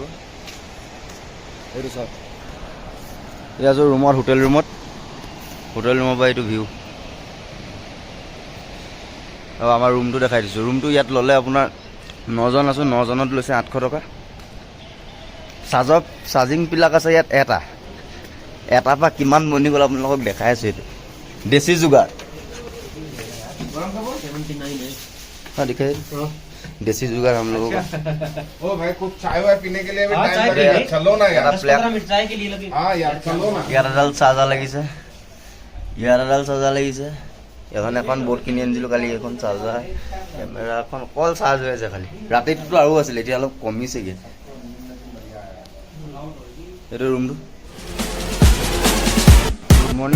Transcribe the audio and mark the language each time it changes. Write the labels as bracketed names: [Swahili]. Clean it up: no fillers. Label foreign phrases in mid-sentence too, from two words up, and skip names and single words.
[Assamese] এইটো চাওক, এতিয়া আছোঁ ৰুমত, হোটেল ৰুমৰ পৰা এইটো ভিউ। আৰু আমাৰ ৰুমটো দেখাই দিছোঁ। ৰুমটো ইয়াত ল'লে আপোনাৰ 9জন আছোঁ, 9জনত লৈছে 800 টকা। [English] charging plug [Assamese] আছে ইয়াত এটাৰ পৰা কিমান বনি গ'ল আপোনালোকক দেখাই আছোঁ। [Hindi] এইটো देसी जुगाड़ हाँ दिखाइए देसी जुगाड़ हम लोगों का। ओ भाई कुछ चाय वाय पीने के लिए भी टाइम लगेगा, चलो ना यार। 15 मिनट चाय के लिए लगे। हाँ यार चलो ना। [Assamese] 11ডাল চাৰ্জাৰ লাগিছে, 11ডাল চাৰ্জাৰ লাগিছে। এখন বৰ্ড কিনি আনিছিলোঁ কালি, এখন চাৰ্জাৰ কেমেৰাখন অকল চাৰ্জ হৈ আছে খালি। ৰাতিটোতো আৰু আছিলে, এতিয়া অলপ কমিছেগৈ। এইটো ৰুমটো। [English] Good morning.